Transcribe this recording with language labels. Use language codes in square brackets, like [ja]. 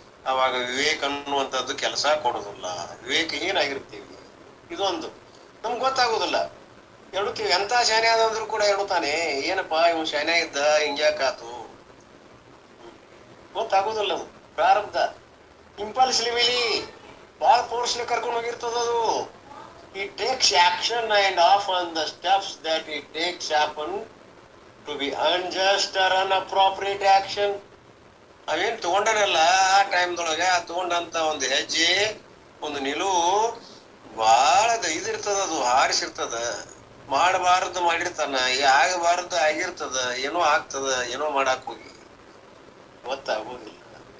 [kn] ಅವಾಗ ವಿವೇಕ ಅನ್ನುವಂಥದ್ದು ಕೆಲಸ ಕೊಡೋದಿಲ್ಲ. ವಿವೇಕ ಏನಾಗಿರ್ತೀವಿ, ಇದೊಂದು ನಮ್ಗೆ ಗೊತ್ತಾಗೋದಿಲ್ಲ. ಎಡುತ್ತೀವಿ. ಎಂತ ಶಾನೆ ಆದಂದ್ರು ಕೂಡ ಎಡುತ್ತಾನೆ. ಏನಪ್ಪಾ ಇವ್ ಶಾನೆ ಇದ್ದ, ಹಿಂಗ್ಯಾಕಾತು ಗೊತ್ತಾಗೋದಿಲ್ಲ. ಅದು ಪ್ರಾರಬ್ಧ. ಇಂಪಲ್ಸಿವ್ಲಿ ಬಹಳ ಫೋರ್ಸ್ಲಿ ಕರ್ಕೊಂಡು ಹೋಗಿರ್ತದದು. [en] He takes action and often the steps that he takes happen to be unjust or inappropriate action. [kn] ಅವೇನ್ ತಗೊಂಡನಲ್ಲ ಆ ಟೈಮ್ದೊಳಗೆ, ಆ ತಗೊಂಡಂತ ಒಂದು ಹೆಜ್ಜೆ, ಒಂದು ನಿಲುವು ಬಹಳ ಇದಿರ್ತದ. ಅದು ಹಾರಿಸಿರ್ತದ. ಮಾಡಬಾರದು ಮಾಡಿರ್ತಾನ, ಆಗಬಾರದು ಆಗಿರ್ತದ, ಏನೋ ಆಗ್ತದ, ಏನೋ ಮಾಡಾಕ್ ಹೋಗಿ ಗೊತ್ತಾಗೋದಿಲ್ಲ.